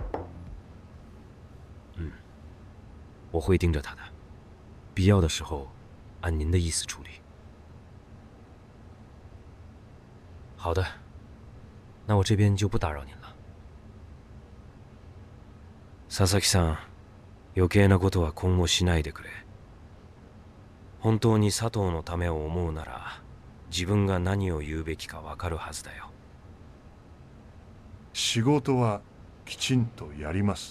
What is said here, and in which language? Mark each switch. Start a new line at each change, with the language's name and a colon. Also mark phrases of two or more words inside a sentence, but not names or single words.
Chinese: 我会盯着他的，必要的时候按您的意思处理。好的，那我这边就不打扰您了。
Japanese: 佐々木さん、余計なことは今後しないでくれ。本当に佐藤のためを思うなら、自分が何を言うべきかわかるはずだよ。仕事はきちんとやります。